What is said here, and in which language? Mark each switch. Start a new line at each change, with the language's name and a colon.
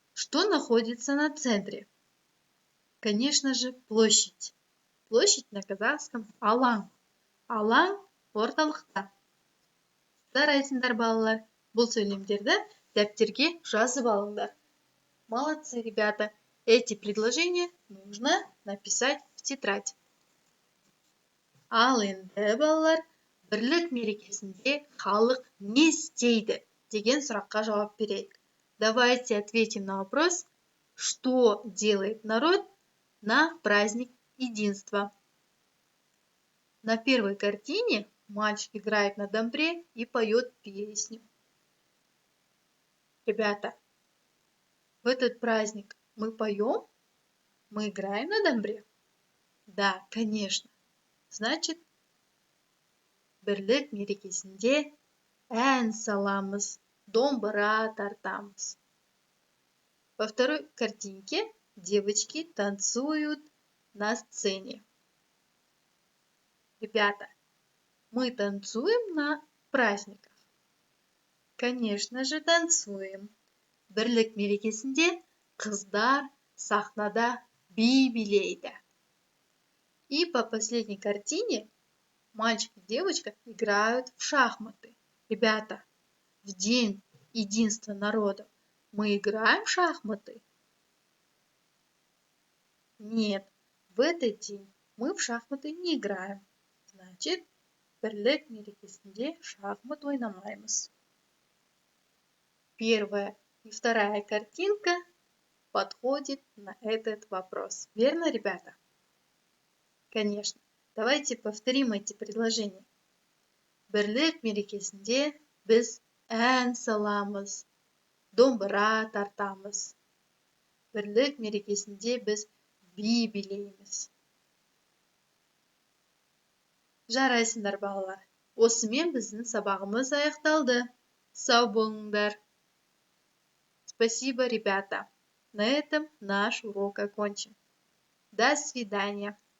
Russian: Что находится на центре? Конечно же, площадь. Площадь на казахском – алаң.
Kazakh: Алаң орталықта. Жарайсыңдар, балалар. Бұл сөйлемдерді дәптерге жазып алыңдар.
Russian: Молодцы, ребята. Эти предложения нужно написать в тетрадь.
Kazakh: Ал енді, балалар, бірлік мерекесінде халық не істейді деген сұраққа жауап берейік.
Russian: Давайте ответим на вопрос, что делает народ на праздник единства. На первой картине мальчик играет на домбре и поет песню. Ребята, в этот праздник мы поем? Мы играем на домбре? Да, конечно.
Kazakh: Значит, бірлік мерекесінде ән саламыз, домбыра тартамыз.
Russian: Во второй картинке девочки танцуют на сцене. Ребята, мы танцуем на праздниках? Конечно же, танцуем.
Kazakh: Бірлік мерекесінде қыздар сахнада би билейді.
Russian: И по последней картине мальчик и девочка играют в шахматы. Ребята, в день единства народов мы играем в шахматы? Нет, в этот день мы в шахматы не играем.
Kazakh: Значит, бірлік мерекесінде шахмат ойнамаймыз.
Russian: Первая и вторая картинка подходит на этот вопрос. Верно, ребята? Конечно. Давайте повторим эти предложения.
Kazakh: Бірлік мерекесінде біз ән саламыз, домбыра тартамыз. Бірлік мерекесінде біз би билейміз. Жарайсыңдар, балалар. Осымен біздің сабағымыз аяқталды. Сау болыңдар.
Russian: Спасибо, ребята. На этом наш урок окончен. До свидания.